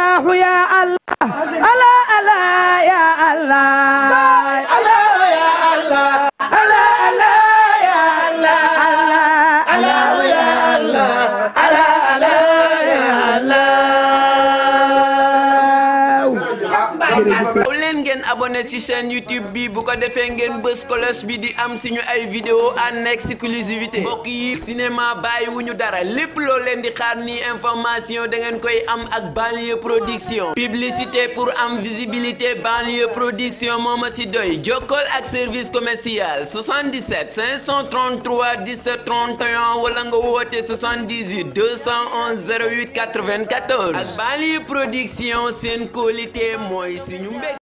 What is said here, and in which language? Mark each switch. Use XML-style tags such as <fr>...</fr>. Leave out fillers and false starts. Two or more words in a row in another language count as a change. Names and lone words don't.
<ar>الله يا الله الله الله يا الله الله يا الله الله الله يا الله الله يا الله الله الله يا الله</ar> <wo>aw leen ngeen abonné ci chaîne YouTube bi bu ko defee ngeen bës cloche bi di am suñu ay vidéo</wo> <fr>en exclusivité</fr> <wo>mbokk yi cinéma bàyyiwuñu dara lépp loo leen di xaar ni information da ngeen koy am ak Banlieue Production</wo> <fr>publicité pour</fr> <wo>am visibilité Banlieue Production moo ma ci doy jokkool ak</wo> <fr>service commercial</fr> <wo>77 533 17 31 wala nga woote 78 211 08 94 ak Banlieue Production seen qualité mooy suñu mbég</wo>